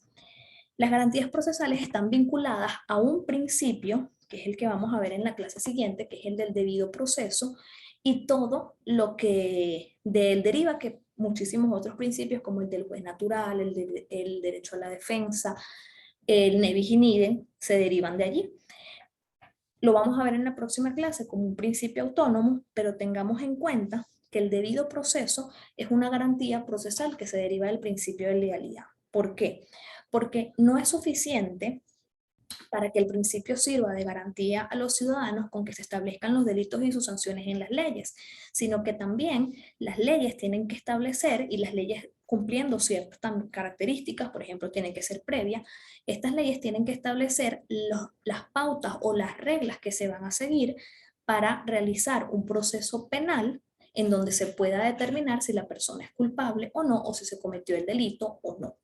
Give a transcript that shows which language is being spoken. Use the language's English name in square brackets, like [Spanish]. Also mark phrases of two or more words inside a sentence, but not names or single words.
[Spanish] Las garantías procesales están vinculadas a un principio, que es el que vamos a ver en la clase siguiente, que es el del debido proceso, y todo lo que de él deriva, que muchísimos otros principios, como el del juez natural, el derecho a la defensa, el [Latin] ne bis in idem, [Spanish] se derivan de allí. Lo vamos a ver en la próxima clase como un principio autónomo, pero tengamos en cuenta que el debido proceso es una garantía procesal que se deriva del principio de legalidad. ¿Por qué? Porque no es suficiente para que el principio sirva de garantía a los ciudadanos con que se establezcan los delitos y sus sanciones en las leyes, sino que también las leyes tienen que establecer, y las leyes cumpliendo ciertas características, por ejemplo, tienen que ser previas, estas leyes tienen que establecer las pautas o las reglas que se van a seguir para realizar un proceso penal en donde se pueda determinar si la persona es culpable o no, o si se cometió el delito o no.